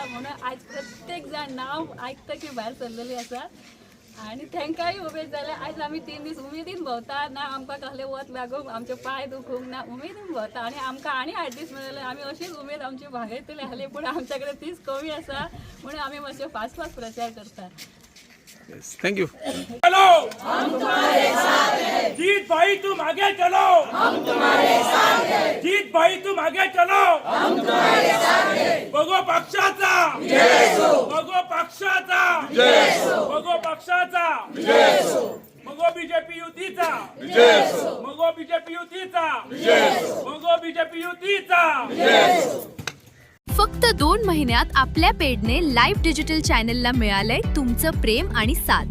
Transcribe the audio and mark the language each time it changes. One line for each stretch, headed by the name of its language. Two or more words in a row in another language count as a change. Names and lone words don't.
Konkani: म्हणून आज प्रत्येक जाण नांव आयकता की भायर सरलेली आसा आणि तांकांय उमेद जाले. आयज आमी 3 दीस उमेदीन भोंवता, ना आमकां कसले वत लागूंक आमचे पांय दुखूंक ना, उमेदीन भोंवता आणि आमकां आनी 8 दीस मेळले. आमी अशीच उमेद आमची भागयतली आहली पूण आमच्या कडेन तीच कमी आसा म्हणून आमी मातशे फास्ट प्रचार करता. थँक्यू.
Hindi: चलो हम तुम्हारे साथ हैं. जीत भाई तुम आगे चलो हम तुम्हारे साथ हैं. जीत भाई तुम आगे चलो हम तुम्हारे साथ हैं.
Marathi: बघो पक्षाचा जय हो, बघो पक्षाचा जय हो, बघो पक्षाचा जय हो, बघो बीजेपी युतीचा जय हो, बघो बीजेपी युतीचा जय हो, बघो बीजेपी युतीचा जय हो. फक्त 2 महिन्यात आपल्या पेडने लाईव्ह डिजिटल चॅनलला मिळालंय तुमचं प्रेम आणि साथ.